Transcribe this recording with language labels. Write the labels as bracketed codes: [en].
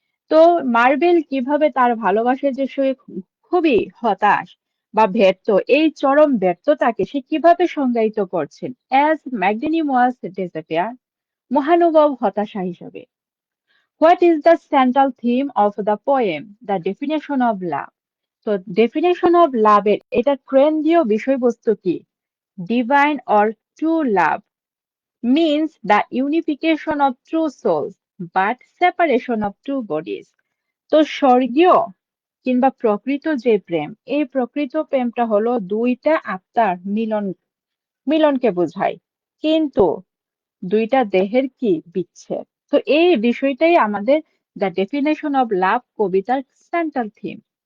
[bn] তো মার্বেল কিভাবে তার ভালোবাসার যে সে খুবই হতাশ বা ব্যর্থ, এই চরম ব্যর্থতাকে সে কিভাবে সংজ্ঞায়িত করছেন? [en] as magnanimous disappear, [bn] মহানুভব হতাশা হিসেবে। [en] What is the central theme of the poem? The definition of love. [bn] তো ডেফিনেশন অফ লাভের এটা কেন্দ্রীয় বিষয়বস্তু কি? [en] Divine or true love means the unification of two souls but separation of two bodies. [bn] তো স্বর্গীয় কিংবা প্রকৃত যে প্রেম, এই প্রকৃত প্রেমটা হলো দুইটা আত্মার মিলনকে বোঝায়, কিন্তু দুইটা দেহের কি বিচ্ছেদ। তো এই বিষয়টাই আমাদের দ্য ডেফিনেশন অফ লাভ কবিতার সেন্ট্রাল থিম।